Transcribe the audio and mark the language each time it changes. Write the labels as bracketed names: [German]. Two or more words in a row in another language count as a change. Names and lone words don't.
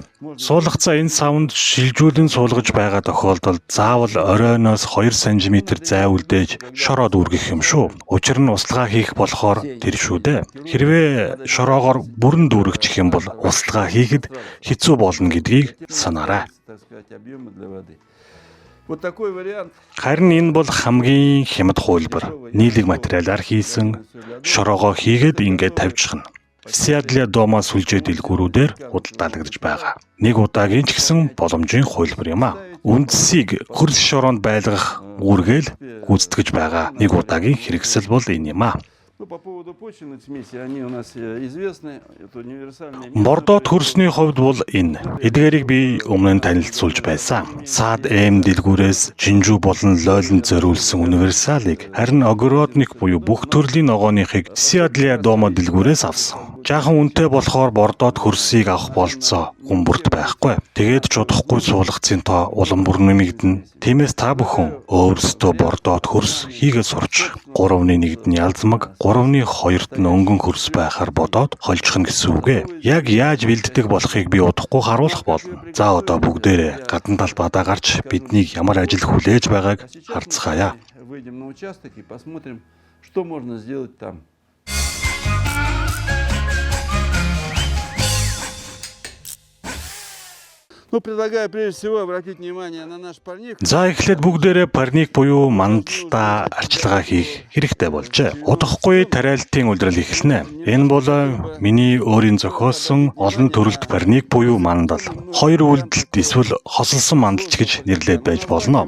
[Mongolian] Суулгацаа энэ савнд шилжүүлэн суулгаж байгаа тохиолдолд заавал оройноос 2 см зай үлдээж шороо дүүргэх юм шүү. Учир нь услага хийх болохоор тэр шүү дээ. Хэрвээ шороогоор бүрэн дүүргэх юм бол услага хийхэд хэцүү болно гэдгийг санаарай. [Russian] Так сказать, объемы для воды. Вот такой вариант. [Mongolian] Харин энэ бол хамгийн хямд хувилбар. Нийлэг материалаар хийсэн шороогоо хийгээд ингээд тавьчихна. Seattle Doma сүлжээ дэлгүүрүүдээр худалдаалагдж байгаа. Нэг удаагийн ч гэсэн боломжийн хувилбар юм аа. Үндсийг хөрс шороонд байлгах үүргээл гүйцэтгэж байгаа. Нэг удаагийн хэрэгсэл бол энэ юм аа. [Russian] Ну, по поводу почвенных смесей, они у нас известны. Это универсальные. [Mongolian] Бордоод хөрсний хувьд бол энэ. Эдгээрийг би өмнө нь танилцуулж байсан. Саад эм дэлгүүрээс жинжүү болон лойлонд зориулсан универсалыг харин огородник буюу бүх төрлийн ногооныхыг Seattle Doma дэлгүүрээс авсан. Жаахан үнэтэй болохоор бордоод хөрсийг авах болцоо гүмбүрт байхгүй. Тэгээд ч удахгүй суулгацын тоо улам бүр нэмэгдэнэ. Тиймээс та бүхэн өөрсдөө бордоод хөрс хийгээд сурч 3-1-д нь ялзмаг 3-2-т нь өнгөн хөрс байхаар бодоод холжих нь гэсэн үг ээ. Яг яаж бэлддэг болохыг би удахгүй харуулах болно. За одоо бүгдээрээ гадна талбайдаа гарч биднийг ямар ажил хүлээж байгааг харцгаая. [Russian] Выйдем на участок и посмотрим, что можно сделать там. Ну, предлагаю прежде всего обратить внимание на наш парник. [Mongolian] За эхлээд бүгдээрээ парник буюу мандалтаа арчилгаа хийх хэрэгтэй болжээ. Удахгүй тариалтын улирал эхэлнэ. Энэ бол миний өөрийн зохиосон олон төрөлт парник буюу мандал. Хоёр үйлдэлт эсвэл хосолсон мандалч гэж нэрлээд байж болно.